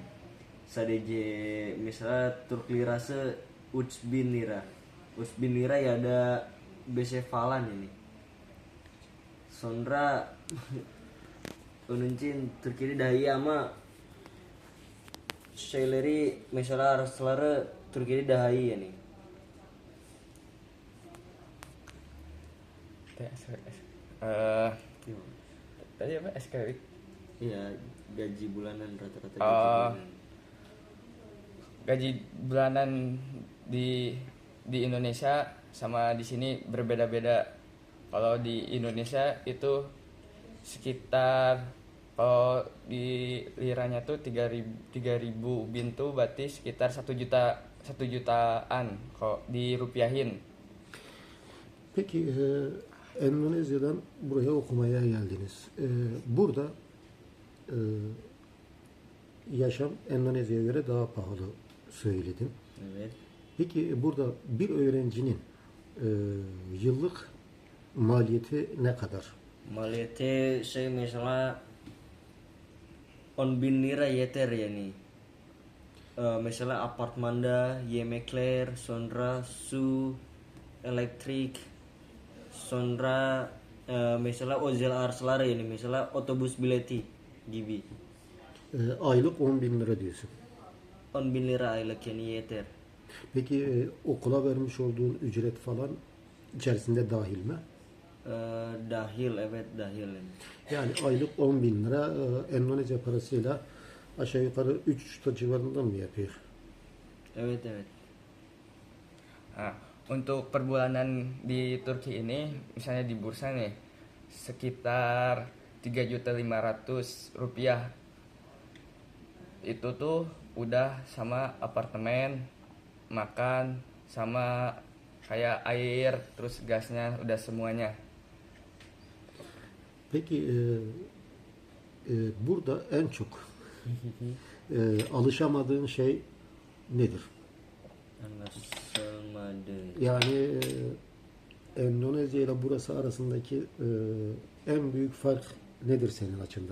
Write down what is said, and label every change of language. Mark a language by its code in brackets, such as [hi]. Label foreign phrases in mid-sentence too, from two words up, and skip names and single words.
[tr] Sadece misalnya Turk lirası 3000 lira. [id] 3000 lira ya ada BC falan ini. [tr] Sonra onun için Türkiye'de daha iyi ama salary misalnya araçları Türkiye'de daha iyi yani. [id] Tadi apa SKW? Iya, gaji bulanan rata-rata gaji Oh, bulanan. gaji bulanan di Indonesia sama di sini berbeda-beda. Kalau di Indonesia itu sekitar, kalau di liranya tuh 3.000 bintu berarti sekitar 1 jutaan kok dirupiahin. [tr] Peki Endonezya'dan buraya okumaya geldiniz. Burada e, yaşam Endonezya'ya göre daha pahalı söyledin. Evet. Peki burada bir öğrencinin yıllık maliyeti ne kadar? Maliyeti misalnya 10.000 lira yeter ya nih. Misalnya apartmanda, yemekler, sonra su, elektrik, sonra misalnya özel araçlar yani misalnya otobüs bileti gibi. Aylık 10 bin lira diyorsun. 10.000 lira aylık yani yeter. Peki okula vermiş olduğun ücret falan içerisinde dahil mi? Dahil, evet dahil yani. Yani aylık 10 bin lira Endonezya parasıyla aşağı yukarı 3 civarında mı yapıyor? Evet evet. [id] Nah, untuk per bulanan di Turki ini, misalnya di bursa nih, sekitar 3.500.000 rupiah. Itu tuh udah sama apartemen, makan, sama kayak air, terus gasnya udah semuanya. [tr] Peki burada en çok alışamadığın şey nedir? Anlaşılmadı. Yani Endonezya ile burası arasındaki en büyük fark nedir senin açından?